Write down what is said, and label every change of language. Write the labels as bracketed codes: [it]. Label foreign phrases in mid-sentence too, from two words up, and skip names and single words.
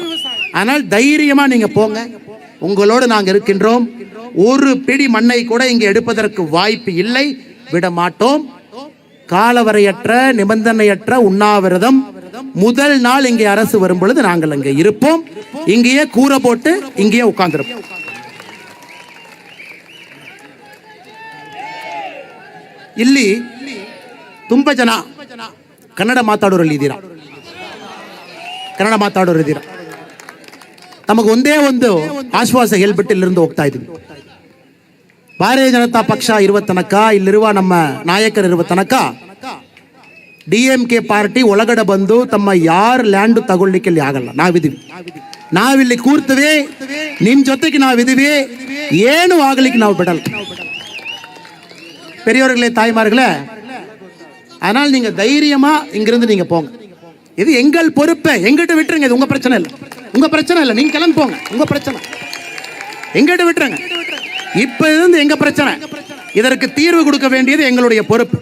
[ta] ஆனால் தைரியமா நீங்க போங்க, உங்களோடு நாங்க இருக்கின்றோம். ஒரு பிடி மண்ணை கூட இங்க எடுப்பதற்கு வாய்ப்பு இல்லை, விட மாட்டோம். காலவரையற்ற நிபந்தனையற்ற உண்ணாவிரதம் முதல் நாள் இங்கே அரசு வரும் பொழுது நாங்கள் அங்கே இருப்போம். இங்கேயே கூரை போட்டு இங்கேயே உட்கார்ந்திருப்போம். [kn] ಇಲ್ಲಿ ತುಂಬ ಜನ ಕನ್ನಡ ಮಾತಾಡೋರಲ್ಲಿದ್ದೀರಾ, ಕನ್ನಡ ಮಾತಾಡೋರಿದ್ದೀರಾ. ತಮಗೆ ಒಂದೇ ಒಂದು ಆಶ್ವಾಸ ಹೇಳ್ಬಿಟ್ಟು ಇಲ್ಲಿಂದ ಹೋಗ್ತಾ ಇದ್ದೀವಿ. ಭಾರತೀಯ ಜನತಾ ಪಕ್ಷ ಇರುವ ತನಕ, ಇಲ್ಲಿರುವ ನಮ್ಮ ನಾಯಕರಿರುವ ತನಕ DMK ಪಾರ್ಟಿ ಒಳಗಡೆ ಬಂದು ತಮ್ಮ ಯಾರು ಲ್ಯಾಂಡ್ ತಗೊಳ್ಳಿಕ್ಕೆ ಇಲ್ಲಿ ಆಗಲ್ಲ. ನಾವಿಲ್ಲಿ ಕೂರ್ತೀವಿ, ನಿಮ್ ಜೊತೆಗೆ ನಾವಿದೀವಿ, ಏನು ಆಗ್ಲಿಕ್ಕೆ ನಾವು ಬಿಡಲ್ಲ. [ta] பெரியவர்களே, தாய்மார்களே, ஆனால் நீங்க தைரியமா இங்கிருந்து நீங்க போங்க. இது எங்கள் பொறுப்பு, எங்கிட்ட விட்டுருங்க. இது உங்க பிரச்சனை இல்லை, உங்க பிரச்சனை இல்லை. நீங்க கிளம்பி போங்க, உங்க பிரச்சனை, எங்கிட்ட விட்டுருங்க. இப்ப இருந்து எங்க பிரச்சனை, இதற்கு தீர்வு கொடுக்க வேண்டியது எங்களுடைய பொறுப்பு.